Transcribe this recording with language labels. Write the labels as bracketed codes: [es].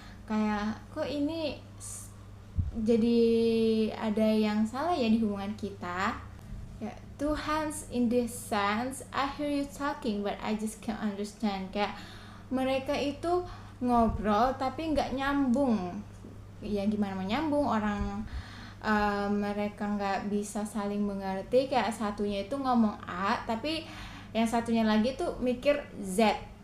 [id] Kayak kok ini jadi ada yang salah ya di hubungan kita ya. [en] Two hands in this sense, I hear you talking but I just can't understand. [id] Kayak mereka itu ngobrol tapi nggak nyambung. Ya gimana mau nyambung, orang mereka nggak bisa saling mengerti. Kayak satunya itu ngomong A tapi yang satunya lagi tuh mikir Z.